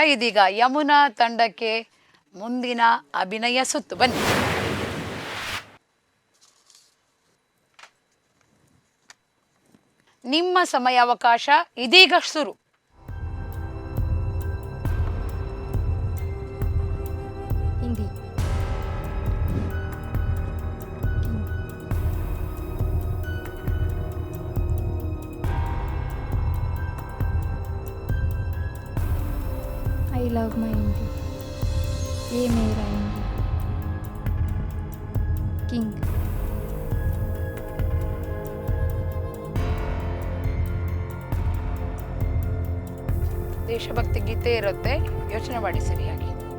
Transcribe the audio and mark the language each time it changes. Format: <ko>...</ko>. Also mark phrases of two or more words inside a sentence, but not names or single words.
<kn>ಇದೀಗ ಯಮುನಾ ತಂಡಕ್ಕೆ ಮುಂದಿನ ಅಭಿನಯ ಸುತ್ತು. ಬನ್ನಿ. ನಿಮ್ಮ ಸಮಯಾವಕಾಶ ಇದೀಗ ಶುರು. ಹಿಂದಿ.</kn> <en>I love my India.</en> <hi>ये मेरा इंडिया.</hi> <en>King.</en> <kn>ದೇಶಭಕ್ತಿ ಗೀತೆ ಇರುತ್ತೆ, ಯೋಚನೆ ಮಾಡಿ ಸರಿಯಾಗಿ.</kn>